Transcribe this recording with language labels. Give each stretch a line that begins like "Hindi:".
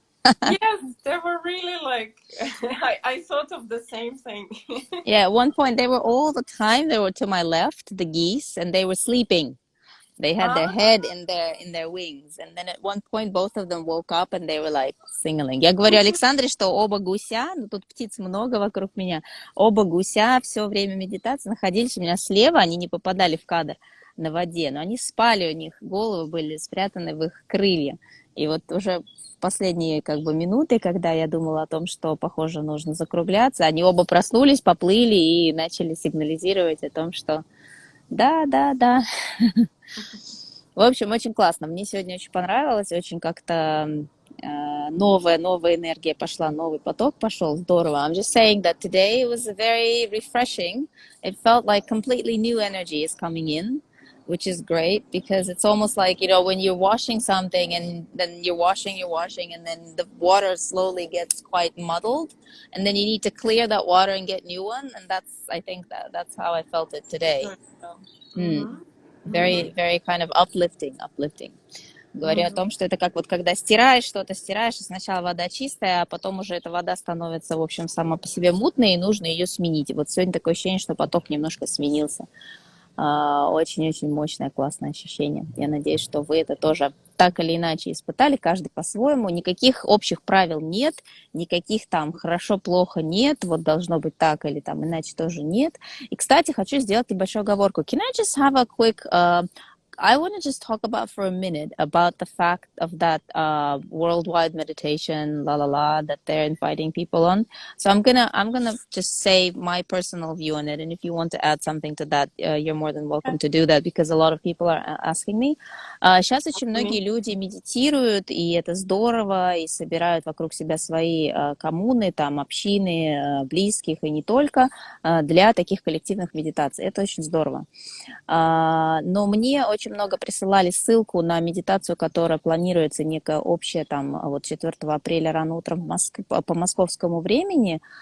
English: Yes, they were really like, I thought of the same thing. Yeah, at one point they were to my left, the geese, and they were sleeping. They had their head in their wings, and then at one point both of them woke up and they were like singling.
Russian: Я говорю Александре, что оба гуся, ну тут птиц много вокруг меня, оба гуся все время медитации находились у меня слева, они не попадали в кадр на воде, но они спали, у них головы были спрятаны в их крылья. И вот уже в последние минуты, когда я думала о том, что, похоже, нужно закругляться, они оба проснулись, поплыли и начали сигнализировать о том, что да. В общем, очень классно. Мне сегодня очень понравилось, очень как-то новая энергия пошла, новый поток пошел, здорово.
English: I'm just saying that today was very refreshing. It felt like completely new energy is coming in, which is great because it's almost like, when you're washing something and then you're washing and then the water slowly gets quite muddled and then you need to clear that water and get new one. And I think that's how I felt it today. Very, very kind of uplifting.
Russian: Говорю о том, что это как когда стираешь, и сначала вода чистая, а потом уже эта вода становится, в общем, сама по себе мутной, и нужно ее сменить. И вот сегодня такое ощущение, что поток немножко сменился. Очень-очень мощное, классное ощущение. Я надеюсь, что вы это тоже так или иначе испытали, каждый по-своему. Никаких общих правил нет, никаких там хорошо-плохо нет, вот должно быть так или там иначе тоже нет. И, кстати, хочу сделать небольшую оговорку.
English: Can I just have a quick... I want to just talk about for a minute about the fact of that worldwide meditation, that they're inviting people on. So I'm gonna just say my personal view on it, and if you want to add something to that, you're more than welcome to do that because a lot of people are asking me.
Russian: Сейчас очень многие люди медитируют, и это здорово, и собирают вокруг себя свои коммуны, там общины близких и не только для таких коллективных медитаций. Это очень здорово. Но мне очень много присылали ссылку на медитацию, которая планируется некая общая там 4 апреля рано утром по московскому времени.